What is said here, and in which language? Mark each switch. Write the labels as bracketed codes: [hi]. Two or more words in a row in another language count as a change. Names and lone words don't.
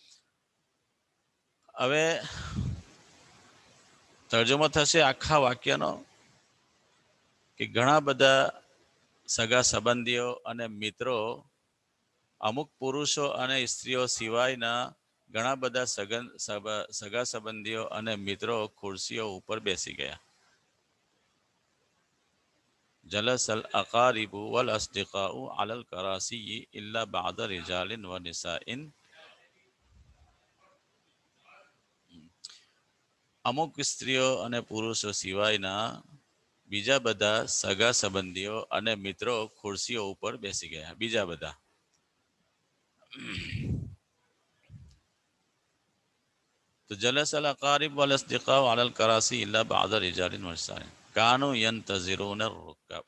[gu] હવે તર્જુમો થશે આખા વાક્યનો કે ઘણા બધા સગા સંબંધીઓ અને મિત્રો અમુક પુરુષો અને સ્ત્રીઓ સિવાયના ઘણા બધા સગા સંબંધીઓ અને મિત્રો ખુરશીઓ ઉપર બેસી ગયા. [ar] جلس الأقارب والأصدقاء على الكراسي إلا بعد رجال ونساء. [gu] અમુક સ્ત્રીઓ અને પુરુષો સિવાયના બીજા બધા સગા સંબંધીઓ અને મિત્રો ખુરશીઓ ઉપર બેસી ગયા. બીજા બધા. [ar] તો جلس الأقارب والأصدقاء على الكراسي إلا بعض رجال ونساء كانوا ينتظرون الركاب.